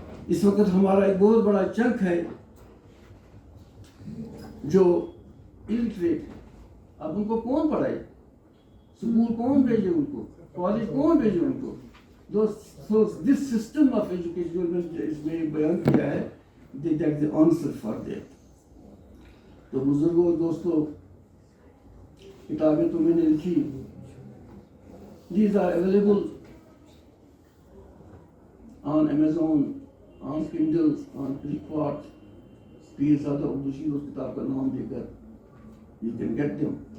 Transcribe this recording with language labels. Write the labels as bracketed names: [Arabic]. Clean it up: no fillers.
[Hindi] इस वक्त हमारा एक बहुत बड़ा चंक है जो इलिटरेट, अब उनको कौन पढ़ाए, स्कूल कौन भेजे उनको, कॉलेज कौन भेजे उनको। [English] So this system of education [Hindi] इसमें बयान किया है, [English] that's the answer for that. [Hindi] तो बुजुर्गों दोस्तों, किताबें तो मैंने लिखी, [English] these are available on Amazon, on Kindle, on Flipkart. [Hindi] पीर ज़्यादा उर्दू शीर उस किताब का नाम देकर [English] you can get them.